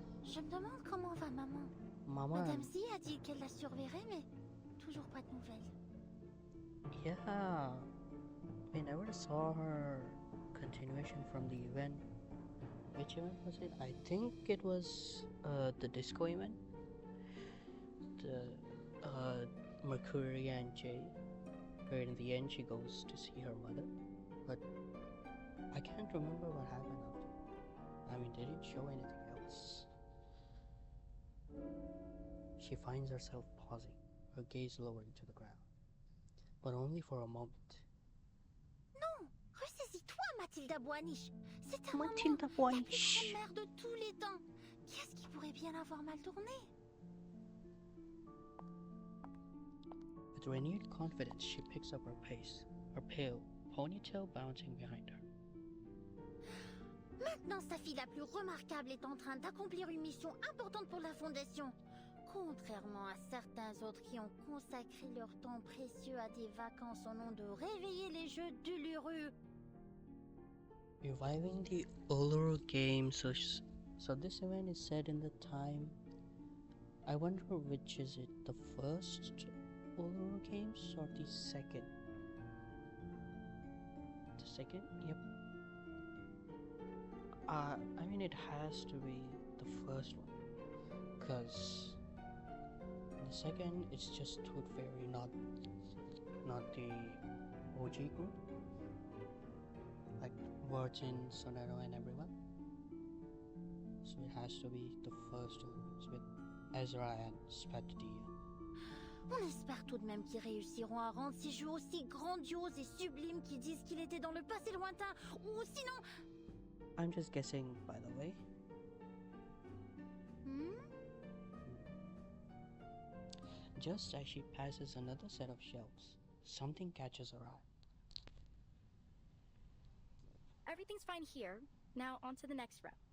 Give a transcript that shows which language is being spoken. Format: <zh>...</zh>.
<fr>Je me demande comment va maman. Mama. Madame Z a dit qu'elle la surveillerait, mais toujours pas de nouvelles.</fr> <en>Yeah, we never saw her continuation from the event. Which event was it? I think it was the disco event. The Mercury and Jay, where in the end she goes to see her mother. But I can't remember what happened after. I mean, did it show anything else? She finds herself pausing, her gaze lowering to the ground, but only for a moment.</en> <fr>Non, ressaisis-toi, Mathilda Boaniche. C'est ta Mathilda maman, Boaniche. la plus grande mère de tous les temps. Qu'est-ce qui pourrait bien avoir mal tourné?</fr> <en>With renewed confidence, she picks up her pace, her pale ponytail bouncing behind her.</en> <fr>Maintenant, sa fille la plus remarquable est en train d'accomplir une mission importante pour la Fondation. Contrairement à certains autres qui ont consacré leur temps précieux à des vacances au nom de réveiller les jeux d'Uluru.</fr> <en>Reviving the Uluru game, so this event is set in the time. I wonder which is it, the first Uluru games or the second? The second? Yep. I mean, it has to be the first one, because in the second it's just Tooth Fairy, not the OG group, like Virgin, Sonero, and everyone. So it has to be the first Ulurus with Ezra and Spectre.</en> <fr>On espère tout de même qu'ils réussiront à rendre ces jeux aussi grandioses et sublimes qu'ils disent qu'il était dans le passé lointain, ou sinon...</fr> <en>I'm just guessing, by the way. Just as she passes another set of shelves, something catches her eye. Everything's fine here. Now on to the next row.</en>